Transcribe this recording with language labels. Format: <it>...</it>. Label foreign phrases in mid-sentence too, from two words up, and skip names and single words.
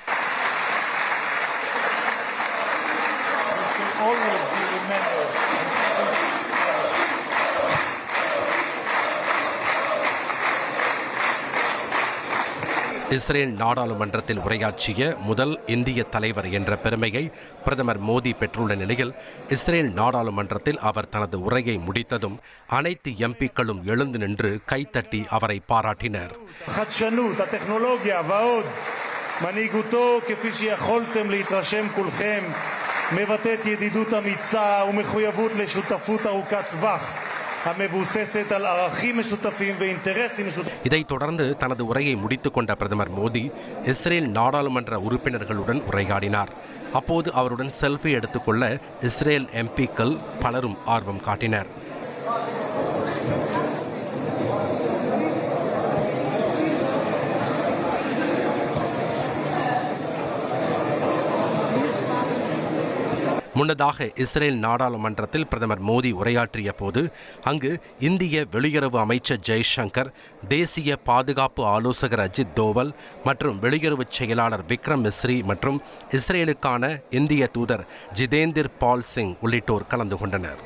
<ta>இஸ்ரேல் நாடாளுமன்றத்தில் உரையாற்றிய முதல் இந்திய தலைவர் என்ற பெருமையை பிரதமர் மோடி பெற்றுள்ள நிலையில் இஸ்ரேல் நாடாளுமன்றத்தில் அவர் தனது உரையை முடித்ததும் அனைத்து எம்பிக்களும் எழுந்து நின்று கைத்தட்டி அவரை பாராட்டினர்.</ta> <he>מנהיגותו, כפי שיכולתם להתרשם כולכם, מבטאת ידידות אמיצה ומחויבות לשותפות ארוכת טווח.</he> <ta>இதைத் தொடர்ந்து தனது உரையை முடித்துக் கொண்ட பிரதமர் மோடி இஸ்ரேல் நாடாளுமன்ற உறுப்பினர்களுடன் உரையாடினார். அப்போது அவருடன் செல்ஃபி எடுத்துக்கொள்ள இஸ்ரேல் எம்பிக்கள் பலரும் ஆர்வம் காட்டினர். முன்னதாக இஸ்ரேல் நாடாளுமன்றத்தில் பிரதமர் மோடி உரையாற்றிய போது அங்கு இந்திய வெளியுறவு அமைச்சர் ஜெய்சங்கர், தேசிய பாதுகாப்பு ஆலோசகர் அஜித் தோவல் மற்றும் வெளியுறவு செயலாளர் விக்ரம் மிஸ்ரி மற்றும் இஸ்ரேலுக்கான இந்திய தூதர் ஜிதேந்திர் பால் சிங் உள்ளிட்டோர் கலந்து கொண்டனர்.</ta>